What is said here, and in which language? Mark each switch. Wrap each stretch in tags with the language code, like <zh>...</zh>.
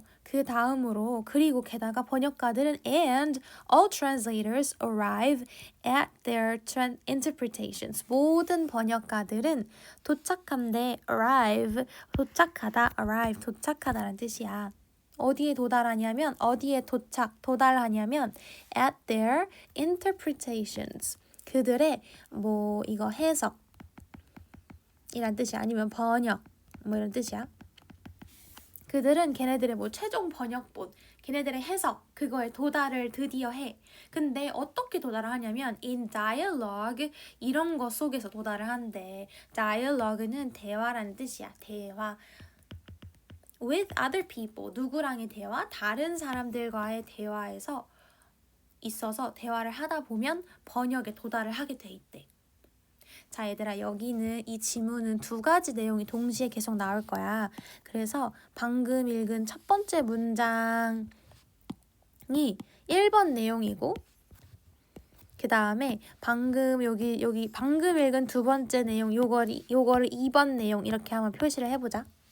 <ko>그 다음으로 그리고 게다가 번역가들은</ko> <en>and all translators arrive at their interpretations.</en> <ko>모든 번역가들은 도착한데 arrive, 도착하다, arrive, 도착하다라는 뜻이야. 어디에 도달하냐면 어디에 도달하냐면</ko> <en>at their interpretations.</en> <ko>그들의 뭐 이거 해석 이란 뜻이야. 아니면 번역 뭐 이런 뜻이야. 그들은 걔네들의 뭐 최종 번역본, 걔네들의 해석, 그거에 도달을 드디어 해. 근데 어떻게 도달을 하냐면</ko> <en>in dialogue,</en> <ko>이런 거 속에서 도달을 한대. dialogue는 대화라는 뜻이야. 대화.</ko> <en>with other people,</en> <ko>누구랑의 대화? 다른 사람들과의 대화에서 있어서 대화를 하다 보면 번역에 도달을 하게 돼 있대. 자, 얘들아, 여기는 이 지문은 두 가지 내용이 동시에 계속 나올 거야. 그래서 방금 읽은 첫 번째 문장이 1번 내용이고, 그 다음에 방금 여기 방금 읽은 두 번째 내용, 요거를 2번 내용 이렇게 한번 표시를 해보자.</ko>